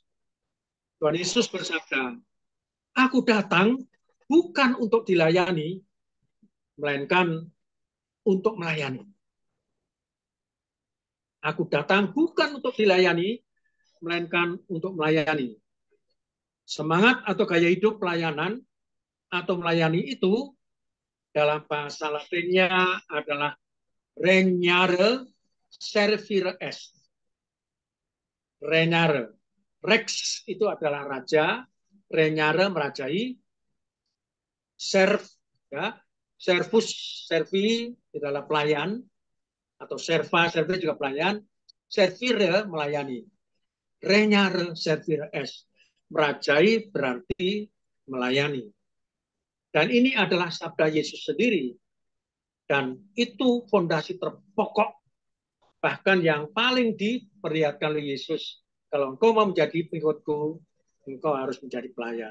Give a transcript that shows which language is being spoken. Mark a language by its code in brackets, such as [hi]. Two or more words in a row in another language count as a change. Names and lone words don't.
[id] Tuhan Yesus bersabda, aku datang bukan untuk dilayani, melainkan untuk melayani. Aku datang bukan untuk dilayani, melainkan untuk melayani. Semangat atau gaya hidup pelayanan atau melayani itu dalam bahasa Latinnya adalah [la] regnare servire est. [id] Regnare. Rex itu adalah raja, regnare merajai, serve ya, [la] servus servi [id] adalah pelayan atau [la] serva servi [id] juga pelayan, servire melayani. [la] Regnare servire est. [id] Merajai berarti melayani. Dan ini adalah sabda Yesus sendiri. Dan itu fondasi terpokok, bahkan yang paling diperlihatkan oleh Yesus. Kalau engkau mau menjadi pengikutku, engkau harus menjadi pelayan.